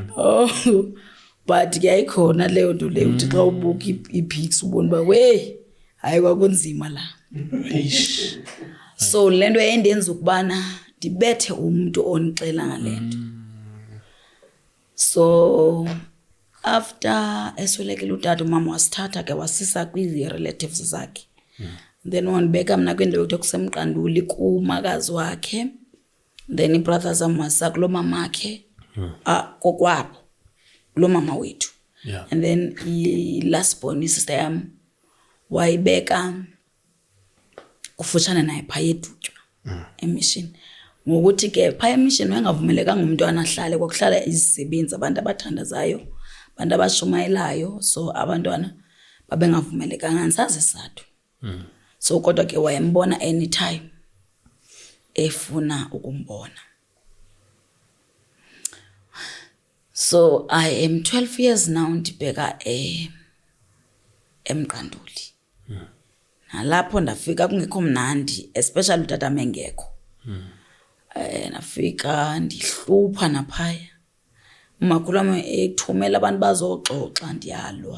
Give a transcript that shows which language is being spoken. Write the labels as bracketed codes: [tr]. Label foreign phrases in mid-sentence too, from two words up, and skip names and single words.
[xh] oh but ke ayikhona leyo nto leyo uthi xa ubuka ipics ubona ba we hayi kwakunzima la Eish. so lento endenza ukubana ndibethe umuntu onixela ngalento so after eswelekile utata umama wasithatha ke wasisa kwi-relatives zakhe then wanibeka mna kwindawo yokuthi kusemqanduli kumakazi wakhe then i-brothers amwasa kulo mamakhe kokwabo lo mama wethu Yeah. and then i-last born isister yam wayibeka kufutshane naye phaya edutywa emission ngokuthi ke phaya emission wayengavumelekanga umntwana ahlale kwakuhlala izisebenzi abantu abathandazayo abantu abashumayelayo so abantwana babengavumelekanga ngisazi isizathu so kodwa ke wayembona anytime efuna ukumbona. [en] So I am 12 years now [xh] ndibheka emqanduli. Nalapho ndafika kungekho mnandi especially utata mengekho. Nafika ndihlupha naphaya. Umakhulu wami ethumela abantu bazoxoxa ndiyalwa.